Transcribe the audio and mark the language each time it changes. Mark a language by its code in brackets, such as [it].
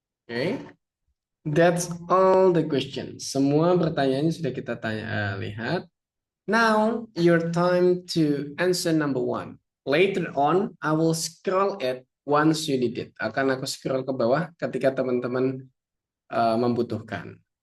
[en] Okay, that's all the questions. [id] Semua pertanyaannya sudah kita lihat. [en] Now, your time to answer number one. Later on, I will scroll it once you need it. [id] Akan aku scroll ke bawah ketika teman-teman membutuhkan.